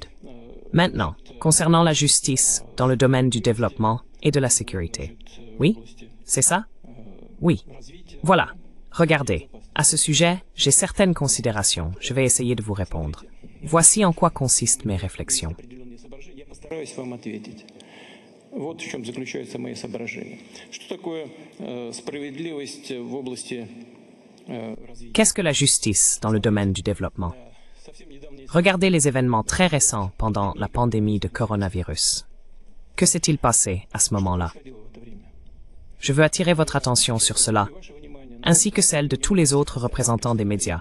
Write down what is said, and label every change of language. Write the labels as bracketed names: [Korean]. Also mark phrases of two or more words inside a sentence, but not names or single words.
[French] Maintenant, concernant la justice dans le domaine du développement et de la sécurité. Oui? C'est ça? Oui. Voilà. Regardez. À ce sujet, j'ai certaines considérations. Je vais essayer de vous répondre. Voici en quoi consistent mes réflexions. [Russian] Вот в чем заключаются мои соображения. Что такое справедливость в области развития? [French] Qu'est-ce que la justice dans le domaine du développement? Regardez les événements très récents pendant la pandémie de coronavirus. Que s'est-il passé à ce moment-là? Je veux attirer votre attention sur cela, ainsi que celle de tous les autres représentants des médias.